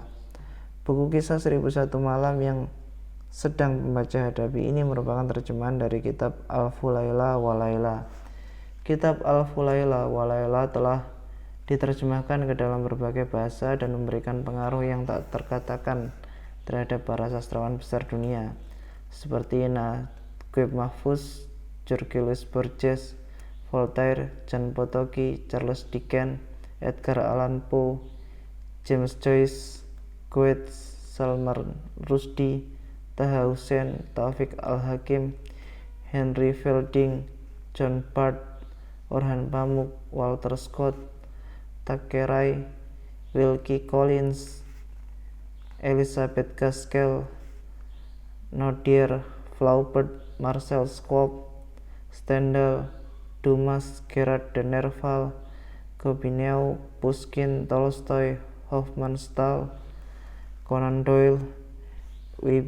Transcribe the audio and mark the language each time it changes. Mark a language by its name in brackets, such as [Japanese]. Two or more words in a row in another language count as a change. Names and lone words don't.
[Indonesian] Buku Kisah 1001 Malam yang sedang pembaca hadapi ini merupakan terjemahan dari kitab Alfu Laila wa Laila. Kitab Alfu Laila wa Laila telah diterjemahkan ke dalam berbagai bahasa dan memberikan pengaruh yang tak terkatakan terhadap para sastrawan besar dunia seperti Naguib Mahfuz, George Borges, Voltaire, John Potocki, Charles Dickens, Edgar Allan Poe, James Joyce, Goethe, Salman Rushdie, Taha Hussein, Taufik Al-Hakim, Henry Fielding, John Bart, Orhan Pamuk, Walter Scott, Thackeray, Wilkie Collins, Elizabeth Gaskell, Nadir Flaubert, Marcel Schwab, Stendhal, Dumas, Gerard de Nerval, Gobineau, Pushkin, Tolstoy, Hofmannsthal, Conan Doyle, W.B.